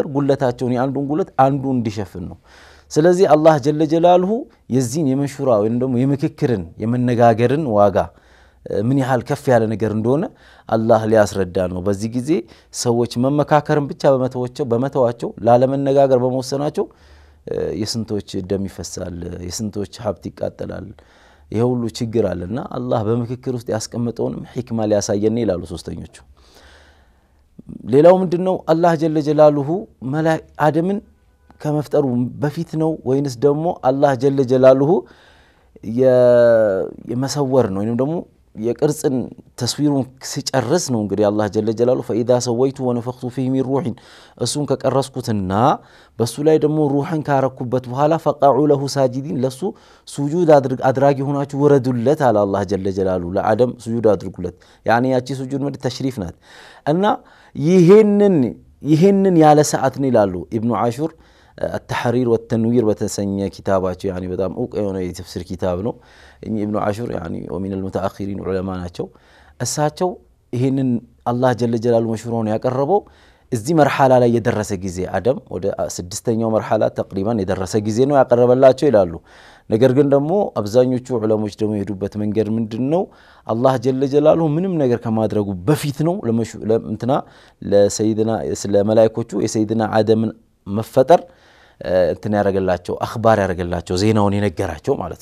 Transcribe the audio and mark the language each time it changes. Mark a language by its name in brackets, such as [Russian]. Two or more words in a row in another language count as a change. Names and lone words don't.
[Amharic] ጉለታቸውን የአንዱን ጉለት አንዱ እንዲሸፍን ነው። ስለዚህ አላህ [Arabic] جل جلاله [Amharic] የዚህን የመሹራ ወይም ደግሞ የምክክርን የመነጋገርን ዋጋ ምን ያህል ከፍ ያለ ነገር እንደሆነ አላህ ሊያስረዳ ነው። በዚህ ጊዜ ሰዎች መመካከርን ብቻ በመተዋቸው ላለመነጋገር በመወሰናቸው የስንቶች ደም ይፈሳል፣ የስንቶች ሀብት ይቃጠላል። ይሄ ሁሉ ችግር አለና አላህ በምክክር ውስጥ ያስቀመጠውንም ሂክማ ሊያሳየን ይላሉ ሶስተኞቹ። ሌላው ምንድነው? አላህ [Arabic] جل جلاله [Amharic] አደምን ከመፍጠሩ በፊት ነው ወይንስ ደግሞ አላህ [Arabic] جل جلاله [Amharic] የመሰወር ነው ወይንም ደግሞ የቅርጽን ተስዊሩን ሲጨርስ ነው እንግዲህ አላህ [Arabic] جل جلاله فاذا سويت ونفخت فيه من روح [Amharic] እሱን ከቀረስኩትና በሱ ላይ ደግሞ ሩህን ካረኩበት በኋላ [Arabic] فقعوا له ساجدين [Amharic] ለሱ ሱጁድ አድራጊ ሆናችሁ ወረዱለት አለ አላህ [Arabic] جل جلاله [Amharic] ለአደም ሱጁድ አድርጉለት። ያኒ ያቺ ሱጁድ ማለት ተሽሪፍ ናት እና ይሄንን ያለ ሰዓት ነው ይላሉ ኢብኑ አሹር [Arabic] التحرير والتنوير بتسنى كتاباته يعني [Amharic] በጣም ኡቅ የሆነ የተፍሲር ኪታብ ነው። ኢብኑ አሹር [Arabic] يعني ومن المتأخرين علماء [Amharic] ናቸው። እሳቸው ይሄንን አላህ [Arabic] جل جلاله [Amharic] መሽሩውን ያቀረበው እዚህ መርሐላ ላይ የደረሰ ጊዜ አደም ወደ 6ኛው መርሐላ ተቅሪባን የደረሰ ጊዜ ነው ያቀረበላቸው ይላሉ። ነገር ግን ደግሞ አብዛኞቹ ዑለሞች ደግሞ የሄዱበት መንገድ ምንድነው? አላህ [Arabic] جل جلاله [Amharic] ምንም ነገር ከማድረጉ በፊት ነው ለእንትና ለሰይድና ስለ መላእክቶቹ የሰይድና አደምን መፈጠር እንትን ያረጋላቸው አخبار ያረጋላቸው ዜናውን የነገራቸው ማለት